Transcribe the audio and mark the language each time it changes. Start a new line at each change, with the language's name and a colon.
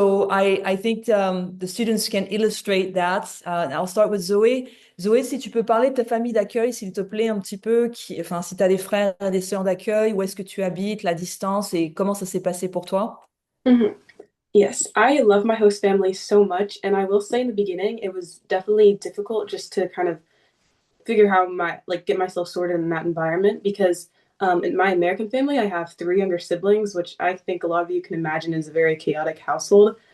English: I think the students can illustrate that. I'll start with Zoé.
French: Zoé, si tu peux parler de ta famille d'accueil, s'il te plaît, un petit peu, enfin, si tu as des frères et des sœurs d'accueil, où est-ce que tu habites, la distance et comment ça s'est passé pour toi? Mhm.
English: Yes, I love my host family so much, and I will say in the beginning, it was definitely difficult just to kind of figure how my like get myself sorted in that environment because in my American family, I have three younger siblings, which I think a lot of you can imagine is a very chaotic household.